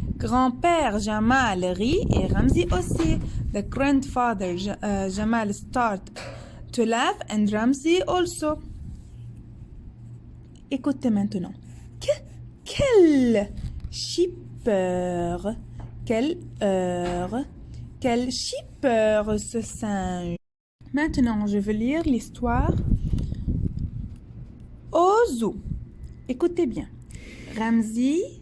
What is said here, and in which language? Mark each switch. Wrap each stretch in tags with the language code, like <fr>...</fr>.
<fr>Grand-père Jamal rit et Ramzi aussi.</fr> <en>The grandfather Jamal start to laugh and Ramzi also.</en> <fr>Écoutez maintenant. Quelle chipeur, quelle heure, quel chipeur ce singe. Maintenant, je vais lire l'histoire au zoo. Écoutez bien. Ramzi</fr>